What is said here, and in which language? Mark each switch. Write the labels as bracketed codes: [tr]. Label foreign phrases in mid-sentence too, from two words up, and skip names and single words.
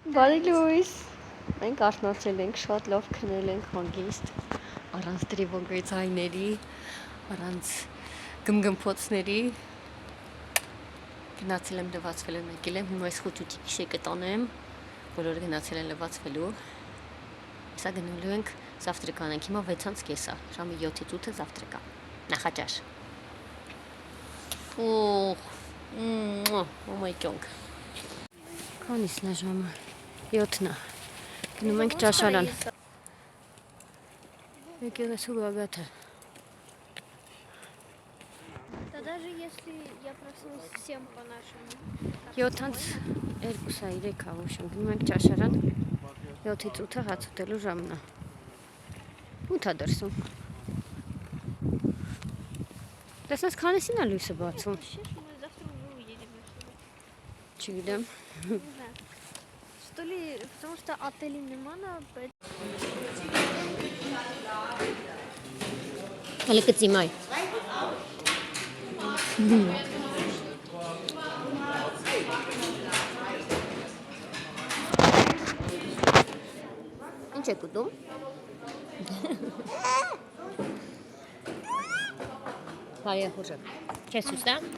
[hy] Բարի լույս։ Մենք արթնացել ենք, շատ լավ քնել ենք հանգիստ, առանց տրիվոգի ձայների, առանց գմգմփոցների։ Գնացել եմ լվացվել եմ եկել եմ, հիմա այս խոճուճի քիշեկը տանեմ, բոլորը գնացել են լվացվելու։ Սա գնալու ենք завтрак անենք, հիմա 6:30 է, ժամը 7-ից 8-ը завтрак է, նախաճաշ։ [en] Oh my god։ [hy] Քանիսն է ժամը։ 7-ն է։ Գնում ենք ճաշարան։ Եկեղեցու գագաթը։ [ru] Да даже если я проснулась всем по-нашему. [hy] 7:02-3 ավուշն գնում ենք ճաշարան։ 7-ից 8-ը հաց ուտելու ժամն է։ Ո՞ւթ է դրսում։ Տեսնես քանիսին է լույսը բացում։ [ru] Мы завтра уже уедем отсюда. [hy] Չգիտեմ։ [ru] Не знаю. Что ли, потому что отелей нема на [hy] Հələ կծիմայ։ Ինչ եք ուտում։ Բարի խոժը։ Չես ուստա։